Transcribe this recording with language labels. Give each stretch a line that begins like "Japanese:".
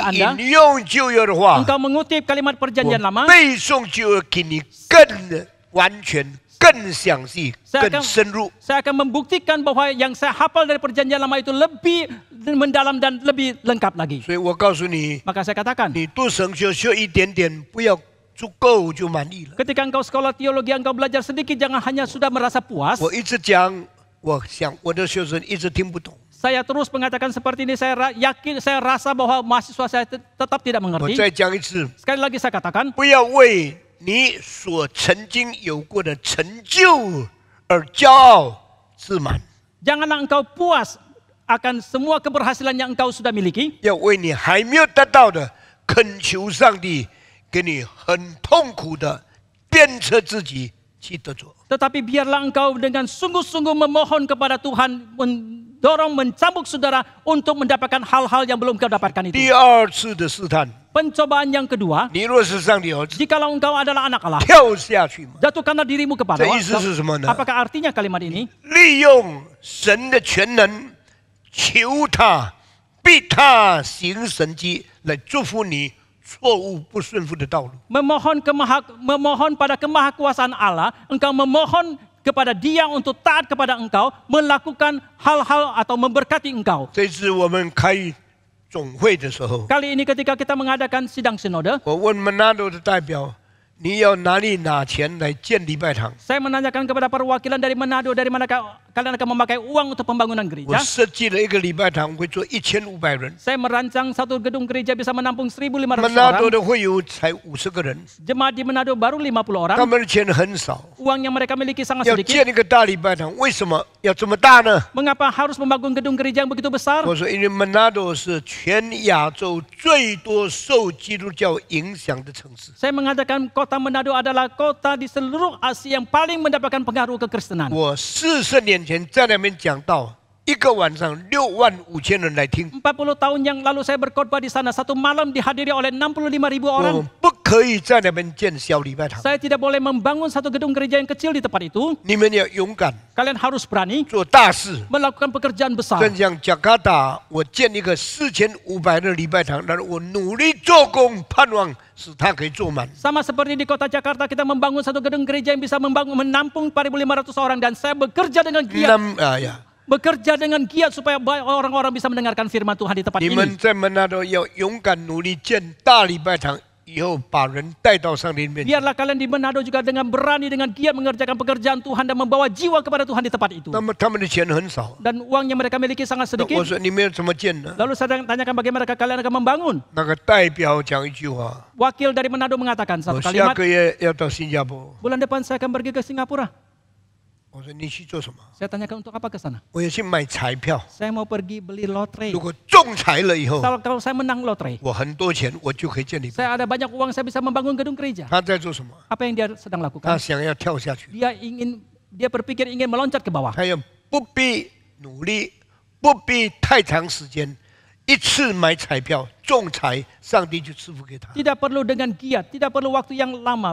Indonesian: Anda.
Chinese: 引用旧约的话，
Indonesian: Engkau mengutip kalimat
Chinese: 我
Indonesian: perjanjian lama.
Chinese: 背诵旧约给你更完全、更详细、
Indonesian: Saya
Chinese: 更
Indonesian: akan,
Chinese: 深入。
Indonesian: saya akan membuktikan bahwa yang saya hafal dari perjanjian lama itu lebih mendalam dan lebih lengkap lagi.
Chinese: 所以我告诉你，
Indonesian: Maka saya katakan,
Chinese: 你读神学学一点点，不要足够就满意了。
Indonesian: ketika engkau sekolah teologi, engkau belajar sedikit, jangan hanya sudah merasa puas.
Chinese: 我一直讲，我想我的学生一直听不懂。
Indonesian: Saya terus mengatakan seperti ini, saya yakin, saya rasa bahwa mahasiswa saya tetap tidak
Chinese: 我
Indonesian: mengerti.
Chinese: 再讲一次，
Indonesian: Sekali lagi saya katakan,
Chinese: 不要为你所曾经有过的成就而骄傲自满，
Indonesian: janganlah engkau puas akan semua keberhasilan yang engkau sudah miliki.
Chinese: 要为你还没有得到的恳求上帝给你很痛苦的鞭策自己去得着。
Indonesian: Tetapi biarlah engkau dengan sungguh-sungguh memohon kepada Tuhan, mendorong, mencambuk saudara untuk mendapatkan hal-hal yang belum kau dapatkan itu.
Chinese: 第二次的试探，
Indonesian: Pencobaan yang kedua,
Chinese: 你若是上帝儿子，
Indonesian: jikalau engkau adalah anak Allah,
Chinese: 跳下去嘛。
Indonesian: jatuhkanlah dirimu kepada
Chinese: 这意思
Indonesian: Allah.
Chinese: 是什么呢？
Indonesian: Apakah artinya kalimat ini?
Chinese: 利用神的全能，求他，逼他行神迹，来祝福你错误不顺服的道路。
Indonesian: Memohon pada kemahakuasaan Allah, engkau memohon kepada Dia untuk taat kepada engkau, melakukan hal-hal atau memberkati engkau.
Chinese: 这次我们开总会的时候，
Indonesian: Kali ini ketika kita mengadakan sidang sinode,
Chinese: 我问Manado的代表，你要哪里拿钱来建礼拜堂？
Indonesian: saya menanyakan kepada perwakilan dari Manado, dari mana kalian akan memakai uang untuk pembangunan
Chinese: 我
Indonesian: gereja.
Chinese: 设计了一个礼拜堂会坐1500人
Indonesian: Saya merancang satu gedung gereja bisa menampung 1.500
Chinese: ，Manado
Indonesian: orang.
Chinese: 的会友才50个人，
Indonesian: Jemaat di Manado baru 50 orang.
Chinese: 他们的钱很少，
Indonesian: Uang yang mereka miliki sangat
Chinese: 要
Indonesian: sedikit.
Chinese: 建一个大礼拜堂，为什么要这么大呢？
Indonesian: Mengapa harus membangun gedung gereja yang begitu besar?
Chinese: 我说，因为 Manado 是全亚洲最多受基督教影响的城市。
Indonesian: Saya mengatakan kota Manado adalah kota di seluruh Asia yang paling mendapatkan pengaruh kekristenan.
Chinese: 我40年前在那边讲道，一个晚上65000人来听，
Indonesian: 40 tahun yang lalu saya berkhotbah di sana. Satu malam dihadiri oleh 65.000
Chinese: 我
Indonesian: orang.
Chinese: 们不可以在那边建小礼拜堂。
Indonesian: Saya tidak boleh membangun satu gedung gereja yang kecil di tempat itu.
Chinese: 你们要勇敢
Indonesian: Kalian harus berani
Chinese: 做大事。
Indonesian: melakukan pekerjaan besar.
Chinese: 正像加卡达，我建一个4500的礼拜堂，然后我努力做工，盼望使它可以坐满。
Indonesian: Sama seperti di kota Jakarta kita membangun satu gedung gereja yang bisa menampung 4.500 orang dan saya bekerja dengan giat bekerja dengan giat supaya orang-orang bisa mendengarkan firman Tuhan di tempat
Chinese: 你
Indonesian: ini.
Chinese: 们在门那都要勇敢努力建大礼拜堂，以后把人带到上帝面前。
Indonesian: Biarlah kalian di Manado juga dengan berani, dengan giat mengerjakan pekerjaan Tuhan dan membawa jiwa kepada Tuhan di tempat itu.
Chinese: 那么他们的钱很少，
Indonesian: Dan uang yang mereka miliki sangat
Chinese: 那
Indonesian: sedikit.
Chinese: 我说你们要怎么建呢？
Indonesian: Lalu saya tanyakan bagaimana kalian akan membangun.
Chinese: 那个代表讲一句话：
Indonesian: Wakil dari Manado mengatakan
Chinese: 我下
Indonesian: kalimat,
Chinese: 个月要到新加坡。
Indonesian: bulan depan saya akan pergi ke Singapura.
Chinese: 我说你去做什么？
Indonesian: Saya tanyakan untuk apa ke sana?
Chinese: 我要去买彩票。
Indonesian: Saya mau pergi beli lotre.
Chinese: 如果中彩了以后，
Indonesian: Kalau saya menang lotre,
Chinese: 我很多钱，我就可以建礼拜。
Indonesian: saya ada banyak uang, saya bisa membangun gedung gereja.
Chinese: 他在做什么？
Indonesian: Apa yang dia sedang
Chinese: 他
Indonesian: lakukan?
Chinese: 想要跳下去，
Indonesian: Dia berpikir ingin meloncat ke bawah.
Chinese: 他要不必努力，不必太长时间，一次买彩票中彩，上帝就赐福给他。
Indonesian: Tidak perlu dengan giat, tidak perlu waktu yang lama.